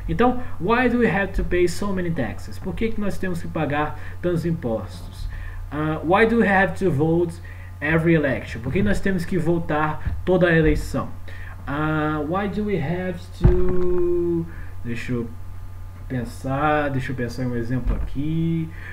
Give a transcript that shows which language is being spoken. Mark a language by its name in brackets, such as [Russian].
[English] Então, why do we have to pay so many taxes? [Portuguese] Por que nós temos que pagar tantos impostos? [English] Why do we have to vote every election? [Portuguese] Por que nós temos que votar toda a eleição? [English] Why do we have to... [Portuguese] Deixa eu pensar em um exemplo aqui.